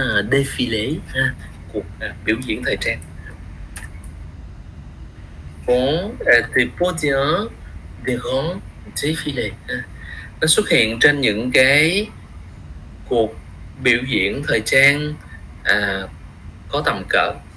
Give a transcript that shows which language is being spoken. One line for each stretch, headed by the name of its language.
Vietnamese: Défilé, cuộc biểu diễn thời trang.
French: Bon, des podiums, des grands défilés.
Vietnamese: Nó xuất hiện trên những cái cuộc biểu diễn thời trang có tầm cỡ.